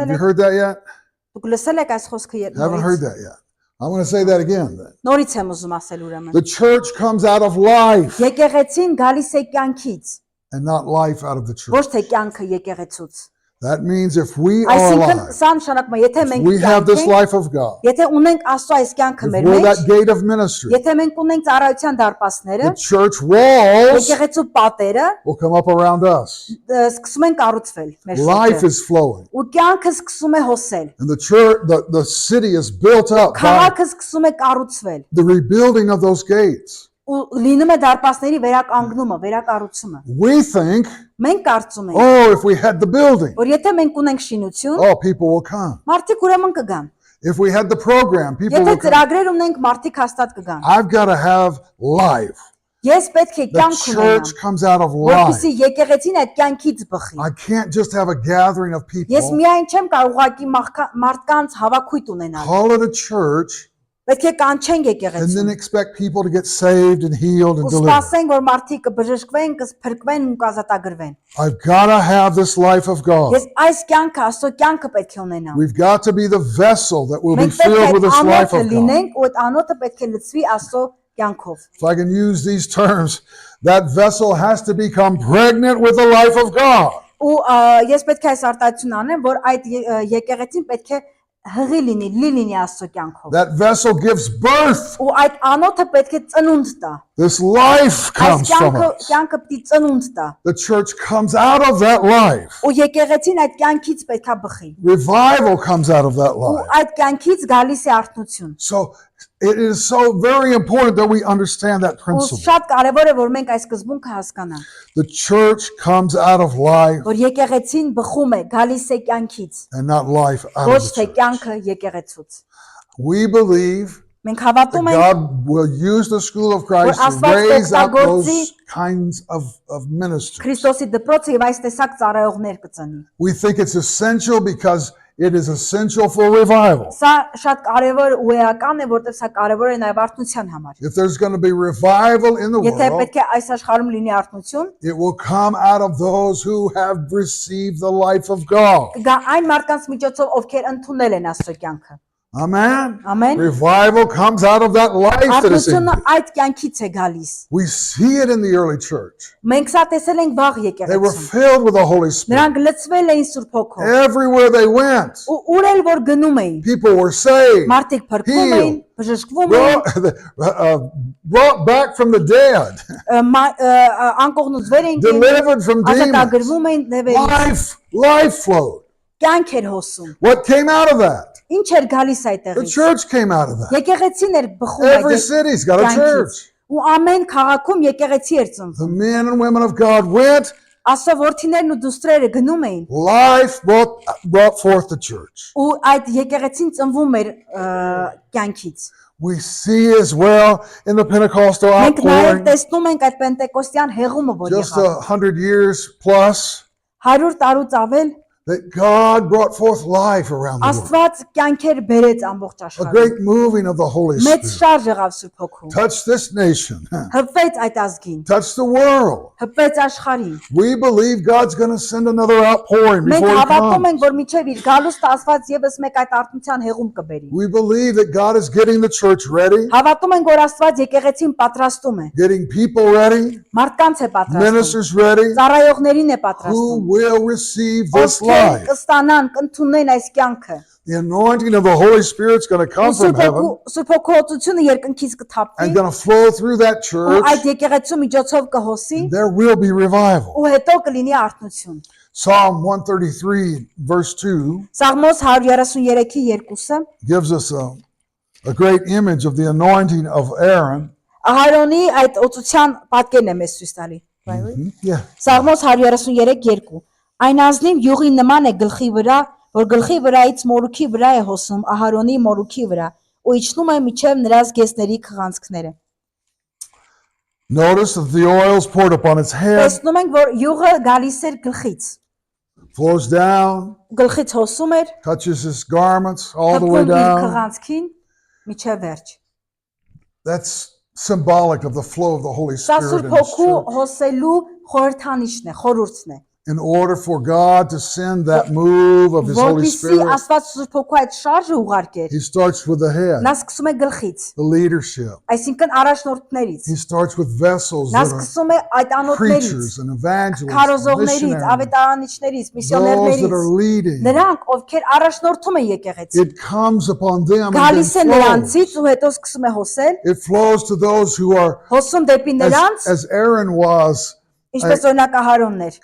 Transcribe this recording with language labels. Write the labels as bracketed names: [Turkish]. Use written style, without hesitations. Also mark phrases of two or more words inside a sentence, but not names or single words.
[English] Have you [Armenian] եք [English] heard that yet? [Armenian] դուք լսել եք այս խոսքը [English] Haven't heard that yet. I'm going to say that again then. [Armenian] նորից եմ ուզում ասել ուրեմն [English] The church comes out of life [Armenian] եկեղեցին գալիս է կյանքից [English] and not life out of the church. [Armenian] ոչ թե կյանքը եկեղեցուց [English] That means if we are [Armenian] այսինքն [English] alive, [Armenian] սա նշանակում է եթե մենք [English] we have this [Armenian] կյանք ենք [English] life of God. [Armenian] եթե ունենք Աստծո այս կյանքը [English] If [Armenian] մեր [English] we're [Armenian] մեջ [English] that gate of ministry, [Armenian] եթե մենք ունենք ծառայության դարպասները [English] the church walls [Armenian] եկեղեցու պատերը [English] will come up around us. [Armenian] սկսում են կառուցվել մեր [English] Life [Armenian] շուրջը [English] is flowing. [Armenian] ու կյանքը սկսում է հոսել [English] And the church, the city is built up by [Armenian] քաղաքը սկսում է կառուցվել [English] the rebuilding of those gates. [Armenian] ու լինում է դարպասների վերականգնումը վերակառուցումը [English] We think, [Armenian] մենք կարծում ենք [English] oh, if we had the building, [Armenian] որ եթե մենք ունենք շինություն [English] oh, people will come. [Armenian] մարդիկ ուրեմն կգան [English] If we had the program, people [Armenian] եթե [English] will come. [Armenian] ծրագրեր ունենք մարդիկ հաստատ կգան [English] I've got to have life. [Armenian] ես պետք է [English] The [Armenian] կյանք [English] church [Armenian] ունենամ [English] comes out of [Armenian] որպեսզի [English] life. [Armenian] եկեղեցին այդ կյանքից բխի [English] I can't just have a gathering of [Armenian] ես [English] people, [Armenian] միայն չեմ կարող ուղղակի մարդկանց հավաքույթ ունենալ [English] call it a church, [Armenian] պետք է կանչենք [English] and then [Armenian] եկեղեցին [English] expect people to get saved and healed and [Armenian] ու [English] delivered. [Armenian] սպասենք որ մարդիկ կբժշկվեն կփրկվեն ու կազատագրվեն [English] I've got to have this life of God. [Armenian] ես այս կյանքը Աստծո կյանքը պետք է ունենամ [English] We've got to be the vessel that will be [Armenian] մենք պետք է [English] filled with this life [Armenian] անոթը [English] of God. [Armenian] լինենք ու այդ անոթը պետք է լցվի Աստծո կյանքով [English] If I can use these terms, that vessel has to become pregnant with the life of God. [Armenian] ու ես պետք է այս արտահայտությունն անեմ որ այդ եկեղեցին պետք է հղի լինի Աստծո կյանքով [English] That vessel gives birth. [Armenian] ու այդ անոթը պետք է ծնունդ տա [English] This life [Armenian] այս [English] comes from us. [Armenian] կյանքը պիտի ծնունդ տա [English] The church comes out of that life. [Armenian] ու եկեղեցին այդ կյանքից պետքա բխի [English] Revival comes out of that [Armenian] ու [English] life. [Armenian] այդ կյանքից գալիս է արթնություն [English] So it is so very important that we understand that [Armenian] ու [English] principle. [Armenian] շատ կարևոր է որ մենք այս սկզբունքը հասկանանք [English] The church comes out of life [Armenian] որ եկեղեցին բխում է գալիս է կյանքից [English] and not life out [Armenian] ոչ [English] of the [Armenian] թե [English] church. [Armenian] կյանքը եկեղեցուց [English] We believe [Armenian] մենք [English] that [Armenian] հավատում ենք [English] God will use the school of Christ to [Armenian] Աստված [English] raise up [Armenian] կօգտագործի [English] those kinds of ministries. [Armenian] Քրիստոսի դպրոցը եւ այս տեսակ ծառայողներ կծնի [English] We think it's essential because it is essential for revival. [Armenian] սա շատ կարևոր ու էական է որտեղ սա կարևոր է նաեւ արթնության համար [English] If there's going to be revival in the [Armenian] եթե [English] world, [Armenian] պետք է այս աշխարհում լինի արթնություն [English] it will come out of those who have received the life of God. [Armenian] կգա այն մարդկանց միջոցով ովքեր ընդունել են Աստծո կյանքը [English] Amen. [Armenian] ամեն [English] Revival comes out of that life that is in [Armenian] արթնությունը [English] you. [Armenian] այդ կյանքից է գալիս [English] We see it in the early church. [Armenian] մենք սա տեսել ենք վաղ [English] They were [Armenian] եկեղեցում [English] filled with the Holy Spirit. [Armenian] նրանք լցվել էին Սուրբ Հոգով [English] Everywhere they went, [Armenian] ու ուր էլ որ գնում էին [English] people were saved, [Armenian] մարդիկ փրկվում էին բժշկվում էին [English] brought back from the dead, [Armenian] անկողնուց վեր էին [English] delivered from demons. [Armenian] ազատագրվում էին դեպի [English] Life flowed. [Armenian] կյանք էր հոսում [English] What came out of that? [Armenian] ինչ էր գալիս [English] The [Armenian] այդտեղից [English] church came out of that. [Armenian] եկեղեցին էր բխում [English] Every [Armenian] այդ [English] city's got a [Armenian] կյանքից [English] church. [Armenian] ու ամեն քաղաքում եկեղեցի էր [English] The [Armenian] ծնվում [English] men and women of God went. [Armenian] Աստծո որդիներն ու դուստրերը գնում էին [English] Life brought forth the church. [Armenian] ու այդ եկեղեցին ծնվում էր կյանքից [English] We see as well in the Pentecostal [Armenian] մենք նաև [English] outpouring, [Armenian] տեսնում ենք այդ պենտեկոստյան հեղումը որ [English] just [Armenian] եղավ [English] 100 years plus, [Armenian] 100 տարուց ավել [English] that God brought forth life around the world. [Armenian] Աստված կյանքեր բերեց ամբողջ [English] A [Armenian] աշխարհում [English] great moving of the Holy [Armenian] մեծ [English] Spirit. [Armenian] շարժ եղավ Սուրբ Հոգու [English] Touch this nation. [Armenian] հպվեց այդ ազգին [English] Touch the world. [Armenian] հպվեց աշխարհին [English] We believe God's going to send another outpouring [Armenian] մենք [English] before He [Armenian] հավատում [English] comes. [Armenian] ենք որ միջև իր գալուստը Աստված եւս մեկ այդ արթնության հեղում կբերի [English] We believe that God is getting the church ready, [Armenian] հավատում ենք որ Աստված եկեղեցին պատրաստում է [English] getting people ready, [Armenian] մարդկանց է պատրաստում [English] ministers ready, [Armenian] ծառայողներին է [English] who [Armenian] պատրաստում [English] will receive this [Armenian] ովքեր [English] life. [Armenian] կստանան կընդունեն այս կյանքը [English] The anointing of the Holy Spirit's going to come from heaven [Armenian] Սուրբ Հոգուոցությունը երկնքից կթափվի [English] and going to flow through that [Armenian] ու [English] church. [Armenian] այդ եկեղեցու միջոցով կհոսի [English] There will be revival. [Armenian] ու հետո կլինի արթնություն [English] Psalm 133, verse 2, [Armenian] Սաղմոս 133-ի 2-ը [English] gives us a great image of the anointing of Aaron. [Armenian] Ահարոնի այդ օծության պատկերն է մեզ ցույց տալի [English] Yeah. [Armenian] Սաղմոս 133-2 Այն ազնիվ յուղի նման է գլխի վրա, որ գլխի վրայից մորուքի վրա է հոսում Ահարոնի մորուքի վրա ու իջնում է միջև նրա զգեստների քղանցքները։ [English] Notice that the oil is poured upon its head, [Armenian] Տեսնում ենք, որ յուղը գալիս էր գլխից, [English] flows down, [Armenian] գլխից հոսում էր, [English] touches his garments all the way [Armenian] թափվում իր [English] down. [Armenian] քղանցքին միջև վերջ։ [English] That's symbolic of the flow of the Holy [Armenian] Սա [English] Spirit [Armenian] Սուրբ [English] in His [Armenian] Հոգու [English] church. [Armenian] հոսելու խորհրդանիշն է, խորհուրդն է։ [English] In order for God to send that move of His Holy [Armenian] Որպեսզի [English] Spirit, [Armenian] Աստված Սուրբ Հոգու այդ շարժը ուղարկեր, [English] He starts with the head, [Armenian] նա սկսում է գլխից, [English] the leadership. [Armenian] այսինքն առաջնորդներից։ [English] He starts with vessels [Armenian] Նա [English] that are [Armenian] սկսում է այդ անոթներից, [English] preachers and evangelists, [Armenian] քարոզողներից, [English] missionaries, [Armenian] ավետարանիչներից, [English] those that [Armenian] միսիոներներից, [English] are leading. [Armenian] նրանք, ովքեր առաջնորդում են եկեղեցին, [English] It comes upon them and [Armenian] գալիս է [English] then flows. [Armenian] նրանցից ու հետո սկսում է հոսել, [English] It flows to those who are, [Armenian] հոսում դեպի նրանց, [English] as Aaron was, [Armenian] ինչպես օրինակ Ահարոնն էր,